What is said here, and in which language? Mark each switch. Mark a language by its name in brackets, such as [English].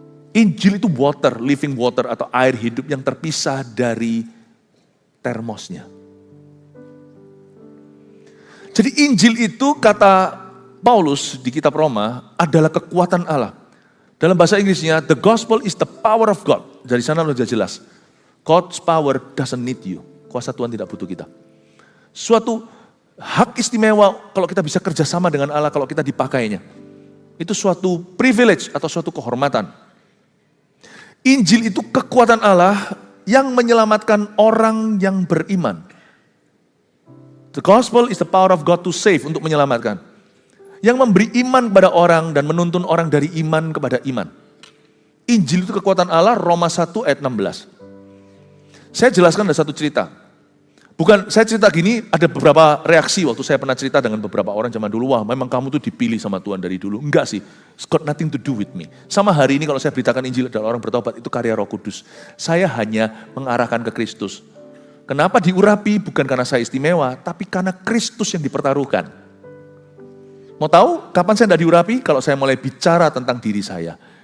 [Indonesian] Injil itu water, living water atau air hidup yang terpisah dari termosnya. Jadi Injil itu kata Paulus di kitab Roma adalah kekuatan Allah. Dalam bahasa Inggrisnya, [English] the gospel is the power of God. [Indonesian] Dari sana sudah jelas. [English] God's power doesn't need you. [Indonesian] Kuasa Tuhan tidak butuh kita. Suatu hak istimewa kalau kita bisa kerjasama dengan Allah, kalau kita dipakainya. Itu suatu privilege atau suatu kehormatan. Injil itu kekuatan Allah yang menyelamatkan orang yang beriman. [English] The gospel is the power of God to save, [Indonesian] untuk menyelamatkan. Yang memberi iman kepada orang dan menuntun orang dari iman kepada iman. Injil itu kekuatan Allah, Roma 1 ayat 16. Saya jelaskan ada satu cerita. Bukan, saya cerita gini, ada beberapa reaksi waktu saya pernah cerita dengan beberapa orang zaman dulu. Wah, memang kamu tuh dipilih sama Tuhan dari dulu. Enggak sih, [English] it's got nothing to do with me. [Indonesian] Sama hari ini kalau saya beritakan Injil dan orang bertobat, itu karya Roh Kudus. Saya hanya mengarahkan ke Kristus. Kenapa diurapi? Bukan karena saya istimewa, tapi karena Kristus yang dipertaruhkan. Mau tahu kapan saya tidak diurapi? Kalau saya mulai bicara tentang diri saya.